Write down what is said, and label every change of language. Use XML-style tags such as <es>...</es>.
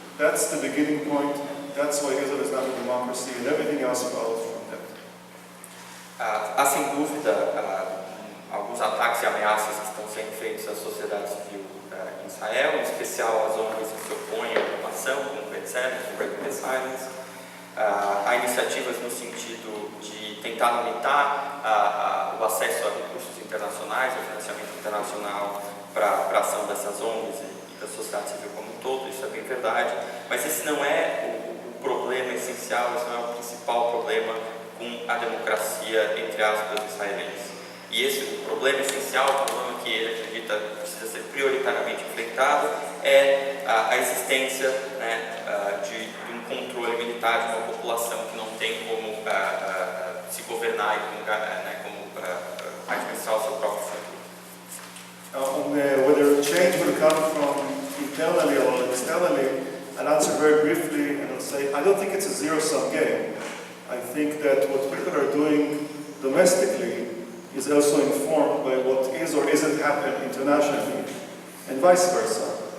<en>That's the beginning point. That's why Israel is not a democracy, and everything else follows from that.</en> <pt>Há sem dúvida alguns ataques e ameaças que estão sendo feitos à sociedade civil em Israel, em especial às ONGs que se opõem à ocupação, como o B'Tselem, o Breaking the Silence. Há iniciativas no sentido de tentar limitar o acesso a recursos internacionais, ao financiamento internacional para a ação dessas ONGs e da sociedade civil como um todo, isso é bem verdade, mas esse não é o problema essencial, esse não é o principal problema com a democracia, entre aspas, israelense. E esse problema essencial, o problema que ele acredita precisa ser prioritariamente enfrentado, é a existência de um controle militar de uma população que não tem como se governar e como administrar o seu próprio futuro.</pt> <en>Whether change will come from internally or externally, I'll answer very briefly and I'll say I don't think it's a zero-sum game. I think that what people are doing domestically is also informed by what is or isn't happening internationally, and vice versa.</en>